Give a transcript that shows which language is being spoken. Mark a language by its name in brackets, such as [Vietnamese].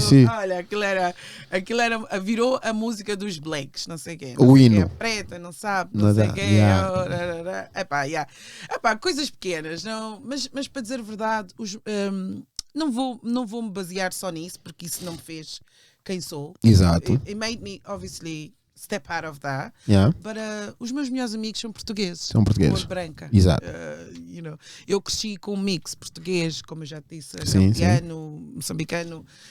[Portuguese] Olha, aquilo era, virou a música dos Blakes, não sei o quê. O hino. Preta, não sabe, não sei o quê. Coisas pequenas, não, mas para dizer a verdade, não vou me basear só nisso, porque isso não me fez quem sou. Exato. [English] It made me, obviously, step out of that. But [Portuguese] os meus melhores amigos são portugueses. São portugueses. Cor branca. Exato. Eu cresci com um mix português, como eu já te disse, gambiano, moçambicano.